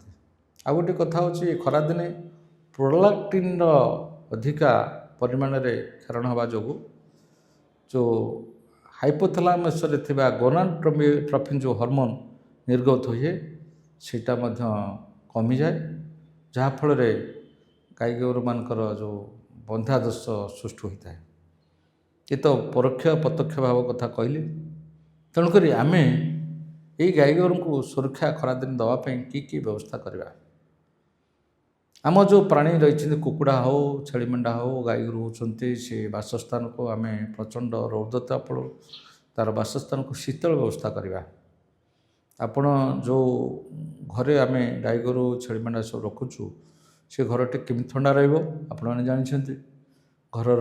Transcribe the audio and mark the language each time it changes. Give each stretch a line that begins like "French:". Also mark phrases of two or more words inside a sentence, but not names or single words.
Odia: ଆଉ ଗୋଟେ କଥା ହେଉଛି, ଖରାଦିନେ ପ୍ରୋଲାକ୍ଟିନ୍ର ଅଧିକା ପରିମାଣରେ କ୍ଷରଣ ହେବା ଯୋଗୁଁ ଯେଉଁ ହାଇପୋଥାଲାମସରେ ଥିବା ଗୋନାଡୋଟ୍ରୋପିନ୍ ଯେଉଁ ହରମୋନ୍ ନିର୍ଗତ ହୁଏ, ସେଇଟା ମଧ୍ୟ କମିଯାଏ, ଯାହାଫଳରେ ଗାଈ ଗୋରୁମାନଙ୍କର ଯେଉଁ ବନ୍ଧ୍ୟାଦୋଷ ସୃଷ୍ଟି ହୋଇଥାଏ। ଏ ତ ପରୋକ୍ଷ ପ୍ରତ୍ୟକ୍ଷ ଭାବ କଥା କହିଲି। ତେଣୁକରି ଆମେ ଏଇ ଗାଈ ଗୋରୁଙ୍କୁ ସୁରକ୍ଷା ଖରାଦିନ ଦେବା ପାଇଁ କି ବ୍ୟବସ୍ଥା କରିବା? ଆମ ଯେଉଁ ପ୍ରାଣୀ ରହି କୁକୁଡ଼ା ହେଉ ଛେଳି ମେଣ୍ଢା ହେଉ ଗାଈ ଗୋରୁ ହେଉ ସେ ବାସସ୍ଥାନ କୁ ଆମ ପ୍ରଚଣ୍ଡ ରୌଦ୍ରତାପ ତା'ର ବାସସ୍ଥାନ କୁ ଶୀତଳ ବ୍ୟବସ୍ଥା କରିବା। ଆପଣ ଯେଉଁ ଘରେ ଆମ ଗାଈ ଗୋରୁ ଛେଳି ମେଣ୍ଢା ସବୁ ରଖୁଛୁ ସେ ଘର ଟେ କେମିତି ଥଣ୍ଡା ରହି ଯାନ୍ତେ ଘରର